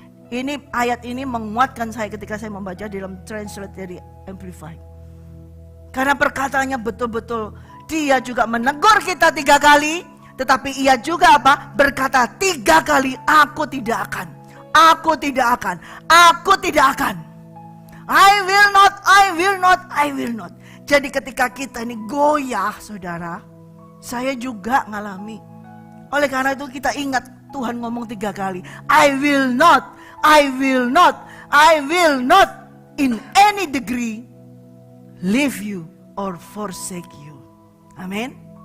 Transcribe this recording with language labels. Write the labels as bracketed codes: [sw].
[id] Ini ayat ini menguatkan saya ketika saya membaca dalam translate dari Amplified. Karena perkataannya betul-betul, dia juga menegur kita 3 kali, tetapi ia juga apa? Berkata 3 kali, aku tidak akan, aku tidak akan, aku tidak akan. [en] I will not, I will not, I will not. [id] Jadi ketika kita ini goyah, saudara, saya juga ngalami. Oleh karena itu kita ingat Tuhan ngomong 3 kali, [en] I will not, I will not, I will not in any degree leave you or forsake you. Amin.